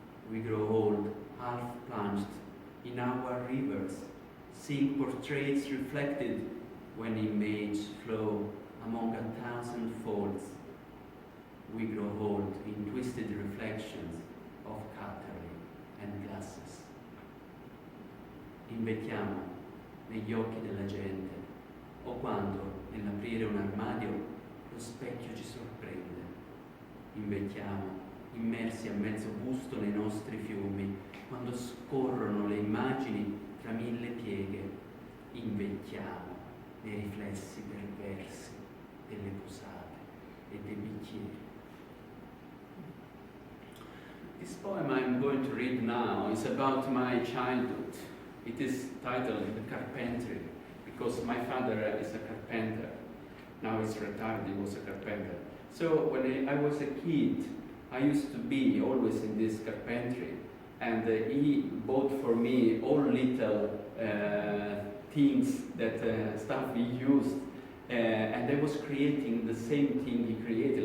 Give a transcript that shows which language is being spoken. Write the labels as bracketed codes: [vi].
[en] We grow old, half plunged in our rivers, seeing portraits reflected when images flow among 1,000 folds. We grow old in twisted reflections of cutlery and glasses. [it] Invecchiamo negli occhi della gente, o quando, nell'aprire un armadio, lo specchio ci sorprende invecchiamo, immersi a mezzo busto nei nostri fiumi, quando scorrono le immagini tra mille pieghe, invecchiamo nei riflessi perversi delle posate e dei bicchieri. [en] This poem I'm going to read now is about my childhood. It is titled The Carpentry, because my father is a carpenter. Now he's retired, he was a carpenter. So when I was a kid, I used to be always in this carpentry, and he bought for me all little things that stuff he used, and I was creating the same thing he created.